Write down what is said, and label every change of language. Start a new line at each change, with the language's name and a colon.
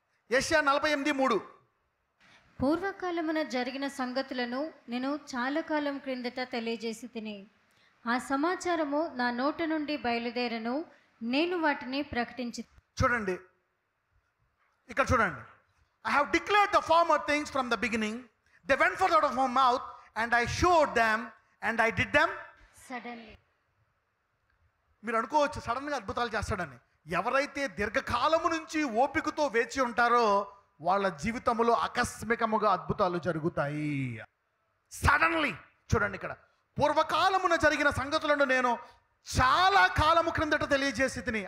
Telugu: యెషయా 48:3. పూర్వకాలమున జరిగిన సంగతులను నేను చాలా కాలం క్రిందట తెలియజేసి తిని ఆ సమాచారము నా నోట నుండి బయలుదేరను, నేను వాటిని ప్రకటించి. చూడండి, ఇక్కడ చూడండి.
English: I have declared the former things from the beginning. They went forth out of my mouth, and I showed them, and I did them suddenly.
Telugu: మీరు అనుకోవచ్చు సడన్గా అద్భుతాలు చేస్తాడని. ఎవరైతే దీర్ఘకాలము నుంచి ఓపికతో వేచి ఉంటారో వాళ్ళ జీవితంలో ఆకస్మికముగా అద్భుతాలు జరుగుతాయి. సడన్లీ. చూడండి, ఇక్కడ పూర్వకాలమున జరిగిన సంగతులను నేను చాలా కాలము క్రిందట తెలియజేసి తిని.